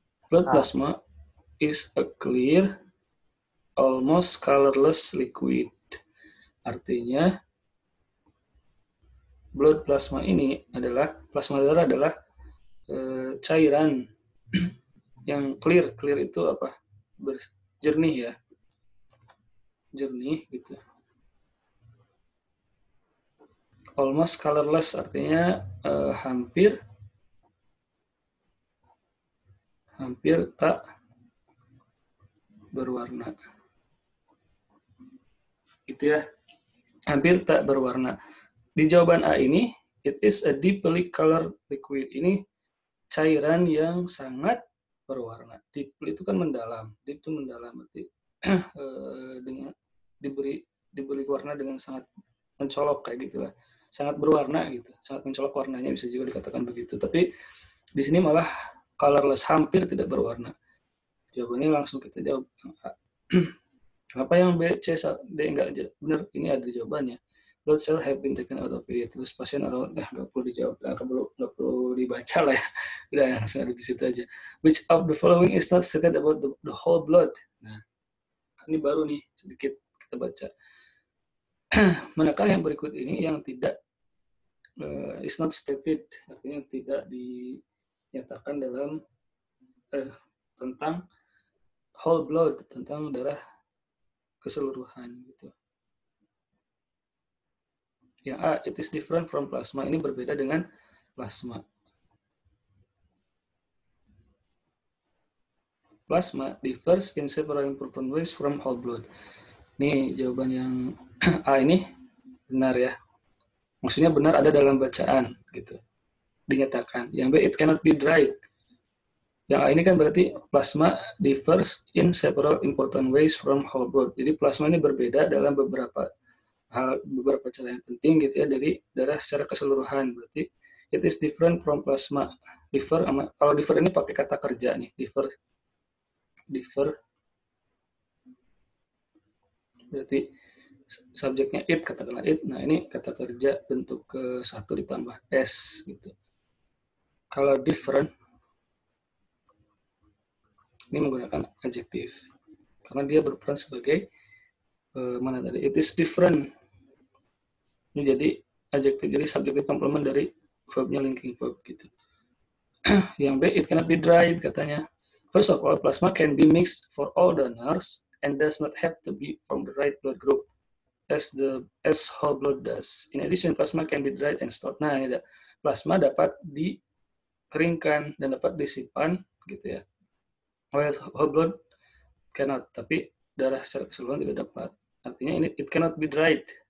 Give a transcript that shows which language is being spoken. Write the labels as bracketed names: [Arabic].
[English] Blood plasma is a clear, almost colorless liquid. [Indonesian] Artinya, blood plasma ini adalah, plasma darah adalah cairan yang clear. Clear itu apa? Jernih ya. Jernih gitu. Almost colorless artinya hampir tak berwarna. Gitu ya. Hampir tak berwarna. Di jawaban A ini, [English] it is a deeply colored liquid. [Indonesian] Ini cairan yang sangat berwarna. Deep itu kan mendalam. Deep itu mendalam. Berarti dengan diberi warna dengan sangat mencolok kayak gitulah. Sangat berwarna gitu. Sangat mencolok warnanya, bisa juga dikatakan begitu. Tapi di sini malah colorless, hampir tidak berwarna. Jawabannya langsung kita jawab yang A. Kenapa yang B, C, D enggak benar? Ini ada jawabannya. [English] Blood cell have been taken out of it. [Indonesian] Terus pasien nggak perlu dijawab, nggak perlu dibaca lah ya. Udah langsung ada di situ aja. [English] Which of the following is not stated about the whole blood? [Indonesian] Nah, ini baru nih sedikit kita baca. Manakah yang berikut ini yang tidak [English] is not stated, [Indonesian] artinya tidak dinyatakan dalam tentang whole blood, tentang darah keseluruhan gitu. Yang A, [English] it is different from plasma. [Indonesian] Ini berbeda dengan plasma. [English] Plasma differs in several important ways from whole blood. [Indonesian] Ini jawaban yang A ini benar ya. Maksudnya benar ada dalam bacaan gitu. Dinyatakan. Yang B, [English] it cannot be dried. [Indonesian] Yang A ini kan berarti [English] plasma differs in several important ways from whole blood. [Indonesian] Jadi plasma ini berbeda dalam beberapa cara yang penting gitu ya dari darah secara keseluruhan. Berarti [English] it is different from plasma. [Indonesian] Differ, kalau differ ini pakai kata kerja nih. Differ. Berarti subjeknya it, katakanlah it. Nah ini kata kerja bentuk ke-1 ditambah S gitu. Kalau different ini menggunakan adjektif karena dia berperan sebagai mana tadi, [English] it is different. [Indonesian] Ini jadi adjektif, jadi subjektif komplement dari verbnya linking verb gitu. Yang B, [English] it cannot be dried [Indonesian] katanya. [English] First of all, plasma can be mixed for all donors and does not have to be from the right blood group as whole blood does. In addition, plasma can be dried and stored. [Indonesian] Nah, ini plasma dapat dikeringkan dan dapat disimpan gitu ya. [English] Whole blood cannot, [Indonesian] tapi darah secara keseluruhan tidak dapat. Artinya ini [English] it cannot be dried.